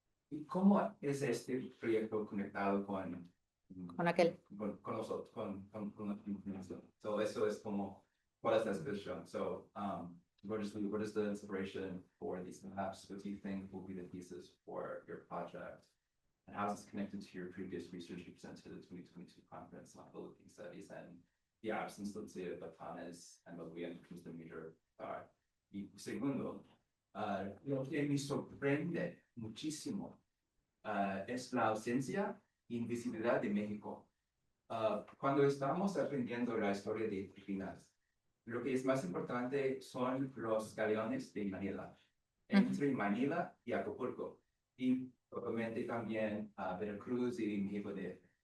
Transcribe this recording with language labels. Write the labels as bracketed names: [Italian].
[Spanish] ¿Y cómo es este proyecto conectado con aquel? Con nosotros, con la información? So, eso es como, ¿cuál es la inspiración? [English] So, what is the inspiration for these maps? What do you think will be the thesis for your project? And how is this connected to your previous research you presented at the 2022 conference on Philippine studies and the absence, let's say, of Batanes and Babuyan becomes the major thought? [Spanish] Y segundo, lo que me sorprende muchísimo es la ausencia e invisibilidad de México. Cuando estamos aprendiendo la historia de Filipinas, lo que es más importante son los galeones de Manila, entre Manila y Acapulco, y obviamente también Veracruz y México DF.